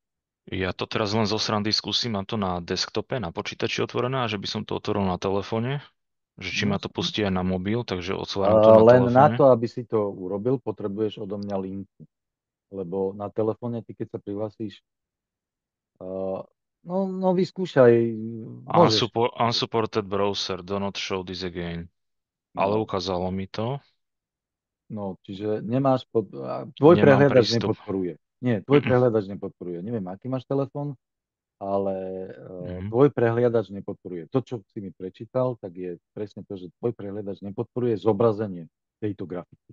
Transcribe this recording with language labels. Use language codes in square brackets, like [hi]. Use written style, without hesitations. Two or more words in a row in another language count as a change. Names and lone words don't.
[sk] Ja to teraz len zo srandy skúsim, mám to na desktope, na počítači otvorené a že by som to otvoril na telefóne, že či No, ma to pustí aj na mobil, takže otváram to na len na telefóne. to, aby si to urobil, potrebuješ odo mňa linku. Lebo na telefóne, ty keď sa prihlasíš, no vyskúšaj, môžeš. [en] Unsupported browser, do not show this again. [sk] Ale No, ukázalo mi to. no, čiže nemáš, tvoj Nemám prehliadač prístup. nepodporuje. Nie, tvoj Mm-mm. prehliadač nepodporuje. Neviem, aký máš telefón, ale Mhm, tvoj prehliadač nepodporuje. To, čo si mi prečítal, tak je presne to, že tvoj prehliadač nepodporuje zobrazenie tejto grafiky.